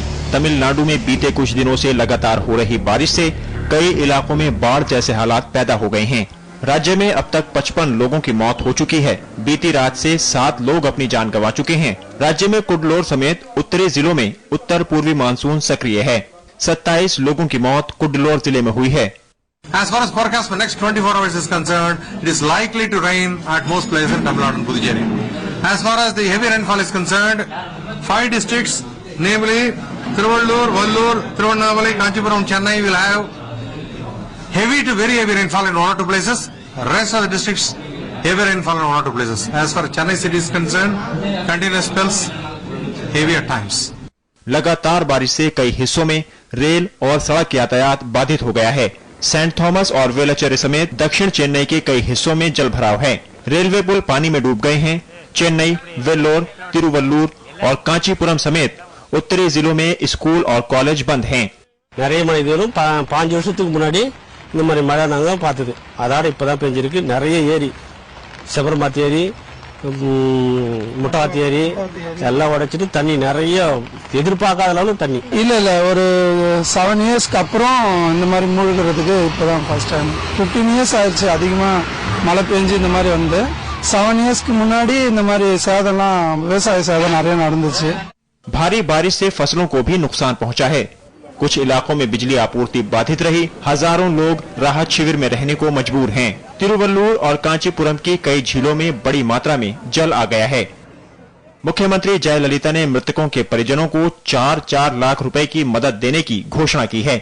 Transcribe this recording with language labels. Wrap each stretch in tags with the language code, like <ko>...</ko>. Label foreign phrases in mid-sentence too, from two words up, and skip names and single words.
<hi>तमिलनाडु में बीते कुछ दिनों से लगातार हो रही बारिश से कई इलाकों में बाढ़ जैसे हालात पैदा हो गए हैं। राज्य में अब तक 55 लोगों की मौत हो चुकी है। बीती रात से 7 लोग अपनी जान गंवा चुके हैं। राज्य में कुड्डलोर समेत उत्तरी जिलों में उत्तर पूर्वी मानसून सक्रिय है। 27 लोगों की मौत कुड्डलोर जिले में हुई है।</hi> <en>As far as forecast for next 24 hours is concerned, it is likely to rain at most places in Tamil Nadu and Puducherry. As far as the heavy rainfall is concerned, 5 districts, namely Tiruvallur, Vellore, Tirunelveli, Kanchipuram, Chennai will have heavy to very heavy rainfall in 1 or 2 places. Rest of the districts, heavy rainfall in 1 or 2 places. As far as Chennai city is concerned, continuous spells, heavy at times.</en> <hi>लगातार बारिश से कई हिस्सों में रेल और सड़क यातायात बाधित हो गया है। सेंट थॉमस और वेलाचेरी समेत दक्षिण चेन्नई के कई हिस्सों में जल भराव है। रेलवे पुल पानी में डूब गए हैं। चेन्नई, वेल्लोर, तिरुवल्लूर और कांचीपुरम समेत उत्तरी जिलों में स्कूल और कॉलेज बंद हैं।</hi> <ta>நிறைய மழை இதுவரும் 5 வருஷத்துக்கு முன்னாடி இந்த மாதிரி மழை நாங்க பார்த்தது. அதோட இப்பதான் பெஞ்சிருக்கு. நிறைய ஏரி, சபர்மதி ஏரி, முட்டாத்தி ஏரி எல்லாம் உடைச்சிட்டு தண்ணி நிறைய எதிர்பார்க்காத அளவு தண்ணி. இல்ல ஒரு 7 இயர்ஸ்க்கு அப்புறம் இந்த மாதிரி மூழ்கிறதுக்கு இப்பதான்</ta> <en>first time.</en> <ta>15 இயர்ஸ் ஆயிடுச்சு அதிகமா மழை பெஞ்சு இந்த மாதிரி வந்து. 7 இயர்ஸ்க்கு முன்னாடி இந்த மாதிரி சேதம்லாம் விவசாய சேதம் நிறைய நடந்துச்சு.</ta> <hi>भारी बारिश से फसलों को भी नुकसान पहुंचा है। कुछ इलाकों में बिजली आपूर्ति बाधित रही। हजारों लोग राहत शिविर में रहने को मजबूर हैं। तिरुवल्लूर और कांचीपुरम की कई झीलों में बड़ी मात्रा में जल आ गया है। मुख्यमंत्री जयललिता ने मृतकों के परिजनों को 4-4 लाख रुपए की मदद देने की घोषणा की है।</hi>